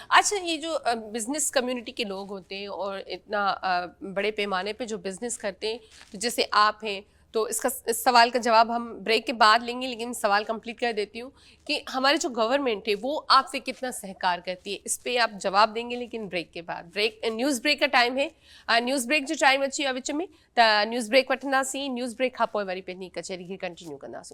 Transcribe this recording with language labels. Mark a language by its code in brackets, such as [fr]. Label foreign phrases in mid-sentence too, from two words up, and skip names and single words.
[hi] अच्छा, ये जो बिजनेस कम्युनिटी के लोग होते हैं और इतना बड़े पैमाने पे जो बिजनेस करते हैं, तो जैसे आप हैं, तो इस सवाल का जवाब हम ब्रेक के बाद लेंगे, लेकिन सवाल कंप्लीट कर देती हूँ कि हमारी जो गवर्नमेंट है वो आपसे कितना सहकार करती है, इस पे आप जवाब देंगे, लेकिन ब्रेक के बाद। [en] news break [hi] का टाइम है। [en] news break [sd] जो टाइम अच्छी विच में त [en] news break [sd] वठंदासीं। [en] news break [sd] खां पोइ वरी पंहिंजी कचहरी खे कंटिन्यू कंदासीं।